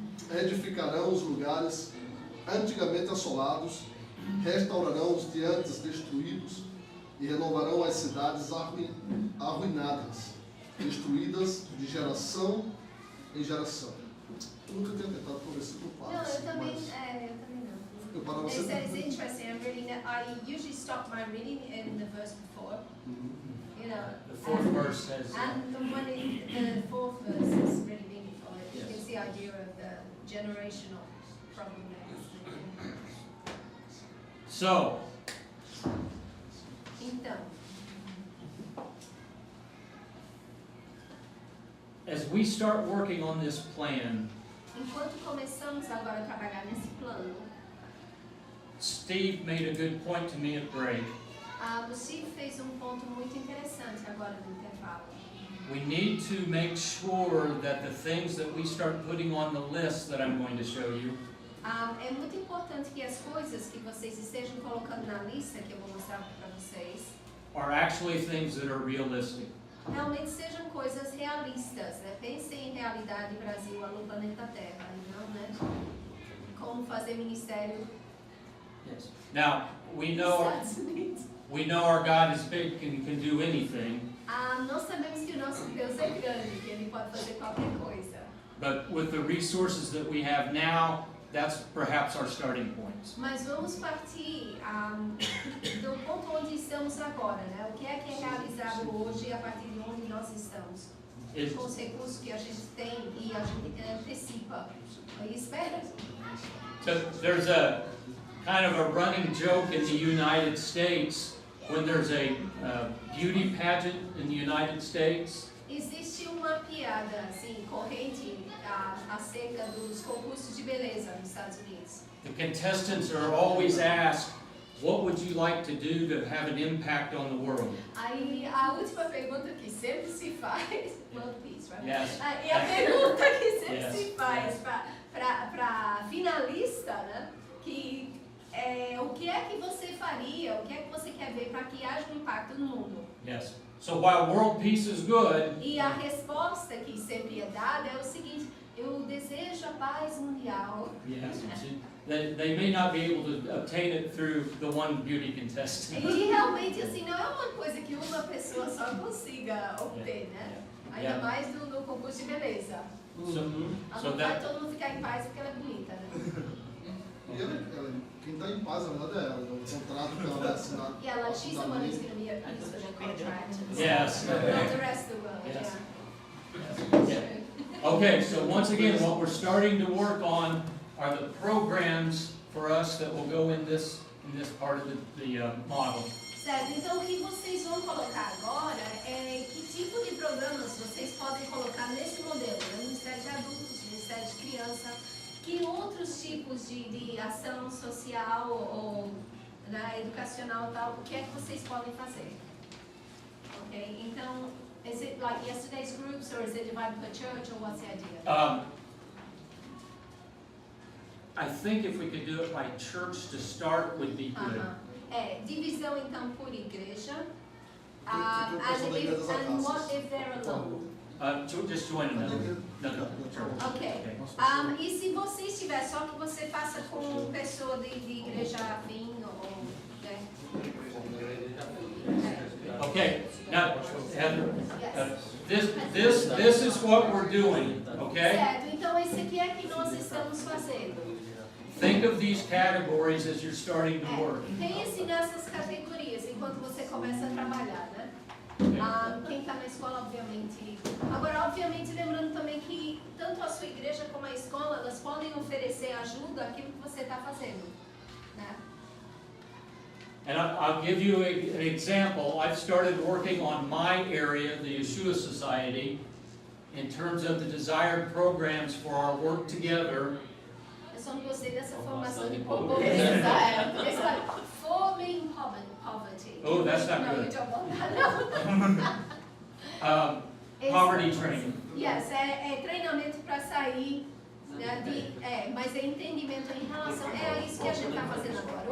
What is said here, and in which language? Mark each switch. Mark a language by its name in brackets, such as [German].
[Portuguese] Edificarão os lugares antigamente assolados, restaurarão os de antes destruídos, e renovarão as cidades arruinadas, destruídas de geração em geração. Eu nunca tinha tentado por versículo 4. Não, eu também mas não. eu parava [English] It [Portuguese] sempre. [English] says it's interesting. I'm reading that. I usually stop my reading in the verse before. The fourth verse says, And the fourth verse is really meaningful. It gives the idea of the generational problem there. so, [Portuguese] Então, [English] as we start working on this plan, [Portuguese] enquanto começamos agora a trabalhar nesse plano, [English] Steve made a good point to me at break. [Portuguese] o Steve fez ponto muito interessante agora no intervalo. [English] We need to make sure that the things that we start putting on the list that I'm going to show you [Portuguese] É muito importante que as coisas que vocês estejam colocando na lista que eu vou mostrar para vocês [English] are actually things that are realistic. [Portuguese] realmente sejam coisas realistas, né? Pensem em realidade Brasil, no planeta Terra, e não, né? Como fazer ministério [English] Yes. Now, we [Portuguese] nos [English] know [Portuguese] Estados Unidos. [English] our God is big and can do anything, [Portuguese] Nós sabemos que o nosso Deus é grande, que Ele pode fazer qualquer coisa. [English] but with the resources that we have now, that's perhaps our starting points. [Portuguese] Mas vamos partir do ponto onde estamos agora, né? O que é realizado hoje a partir de onde nós estamos? [English] It- [Portuguese] Com os recursos que a gente tem e a gente antecipa. E espera. [English] So there's a kind of a running joke in the United States when there's a beauty pageant in the United States. [Portuguese] Existe uma piada assim, corrente acerca dos concursos de beleza nos Estados Unidos. [English] The contestants are always asked, what would you like to do to have an impact on the world? [Portuguese] Aí a última pergunta que sempre se faz, [English] world peace, right? Yes. [Portuguese] E a pergunta que sempre [English] Yes. [Portuguese] se faz para finalista, né? Que o que é que você faria, o que é que você quer ver para que haja um impacto no mundo? [English] Yes. So while world peace is good, [Portuguese] E a resposta que sempre é dada é o seguinte: eu desejo a paz mundial. [English] yes, they may not be able to obtain it through the one beauty contestant. [Portuguese] E realmente assim não é uma coisa que uma pessoa só consiga obter, né? Ainda [English] Yeah. [Portuguese] mais no concurso de beleza. [English] So [Portuguese] Não vai todo mundo ficar em paz porque ela é bonita, né? E quem está em paz, na verdade, é ela. O contrato que ela vai assinar. [English] Yeah, like she's the one who's going to be a piece of the contract. Yes. Not the rest of the world, Yes. yeah. Yeah. Okay, so once again, what we're starting to work on are are the programs for us that will go in this part of the model. [Portuguese] Certo, então o que vocês vão colocar agora é que tipo de programas vocês podem colocar nesse modelo, né? Ministério de Adultos, Ministério de Criança, que outros tipos de ação social ou né, educacional e tal, o que é que vocês podem fazer? Ok, então, [English] is it like yesterday's groups or is it divided per church or what's the idea? I think if we could do it by church to start would be good. [Portuguese] É, divisão então por igreja. Então, pessoal da igreja das [English] And what [Portuguese] casas. [English] if they're alone? Just join another church. Ok. [Portuguese] E se você estiver, só que você faça com pessoa de igreja afim ou... Né? [English] Okay, now, Heather, this is what we're doing, okay? [Portuguese] Certo, então esse aqui é que nós estamos fazendo. [English] Think of these categories as you're starting to work. [Portuguese] Pense nessas categorias enquanto você começa a trabalhar, né? Quem está na escola, obviamente. Agora, obviamente, lembrando também que tanto a sua igreja como a escola, elas podem oferecer ajuda àquilo que você está fazendo, né? [English] And I'll give you an example. I've started working on my area, the Yeshua Society, in terms of the desired programs for our work together. [Portuguese] Eu só não gostei dessa formação de pobreza. [English] Forming poverty. Oh, that's not No, good. you don't want that, no. Poverty training. [Portuguese] Yes, é treinamento para sair, né, mas é entendimento em relação, é isso que a gente está fazendo agora.